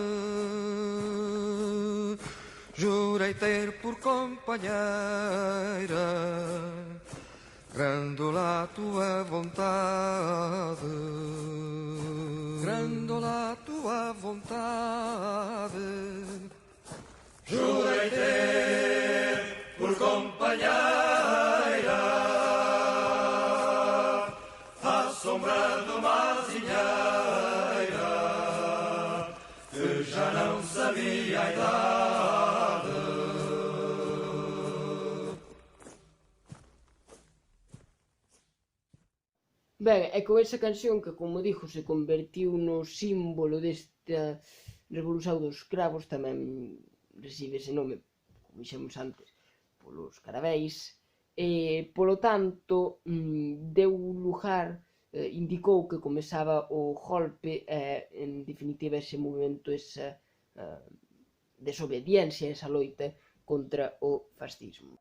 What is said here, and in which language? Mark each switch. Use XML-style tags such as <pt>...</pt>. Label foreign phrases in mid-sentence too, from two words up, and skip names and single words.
<pt>jurei ter por companheira Grândola a tua vontade, Grândola a tua vontade, jurei ter por companheira à sombra de uma azinheira que já não sabia a idade.</pt> <gl>Ben, e con esa canción que, como dixo, se convertiu no símbolo desta revolución dos cravos, tamén recibe ese nome, como dixemos antes, polos caraveis, e, polo tanto, deu lugar, indicou que comezaba o golpe e, en definitiva, ese movimento, esa desobediencia, esa loita contra o fascismo.</gl>